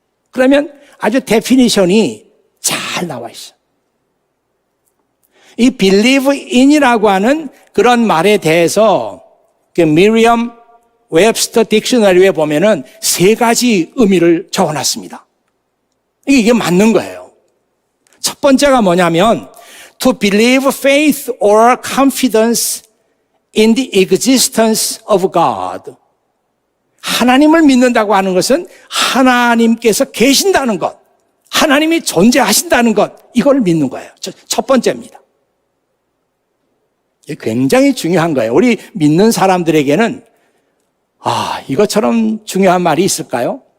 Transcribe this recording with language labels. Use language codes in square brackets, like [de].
[ko] 그러면 아주 데피니션이 잘 나와 있어요. 이 believe in이라고 하는 그런 말에 대해서 그 미리엄 웹스터 딕셔너리에 보면은 3가지 의미를 적어놨습니다. 이게 맞는 거예요. 첫 번째가 뭐냐면 [en] to believe faith or confidence in the existence of God. [ko] 하나님을 믿는다고 하는 것은 하나님께서 계신다는 것, 하나님이 존재하신다는 것, 이걸 믿는 거예요. 첫 번째입니다. 이게 굉장히 중요한 거예요. 우리 믿는 사람들에게는 이것처럼 중요한 말이 있을까요?